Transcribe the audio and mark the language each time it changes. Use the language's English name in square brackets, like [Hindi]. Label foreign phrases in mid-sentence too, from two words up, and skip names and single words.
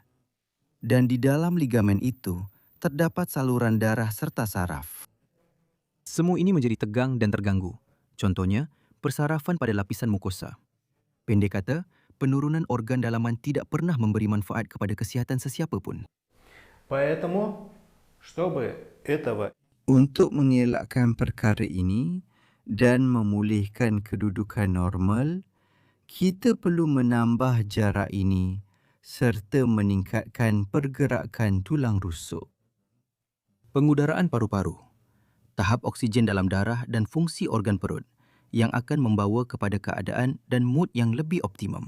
[Malay] Dan di dalam ligamen itu terdapat saluran darah serta saraf. Semua ini menjadi tegang dan terganggu. Contohnya, persarafan pada lapisan mukosa. Pendek kata, penurunan organ dalaman tidak pernah memberi manfaat kepada kesihatan sesiapa pun. [Russian] Поэтому, чтобы этого [Malay] Untuk mengelakkan perkara ini dan memulihkan kedudukan normal, kita perlu menambah jarak ini serta meningkatkan pergerakan tulang rusuk. Pengudaraan paru-paru, tahap oksigen dalam darah dan fungsi organ perut yang akan membawa kepada keadaan dan mood yang lebih optimum.